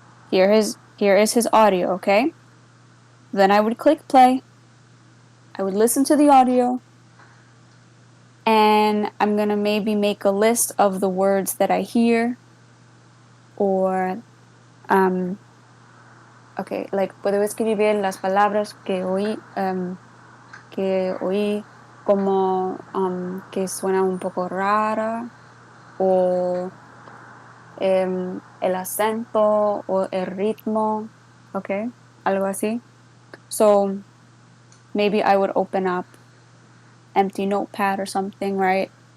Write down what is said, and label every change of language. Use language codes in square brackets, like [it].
[en] Here is his audio, okay? Then I would click play. I would listen to the audio. And I'm going to maybe make a list of the words that I hear. [es] Or, okay, like puedo escribir las palabras que oí como que suena un poco rara. O el acento o el ritmo, okay, algo así. [en] So maybe I would open up empty notepad or something, right?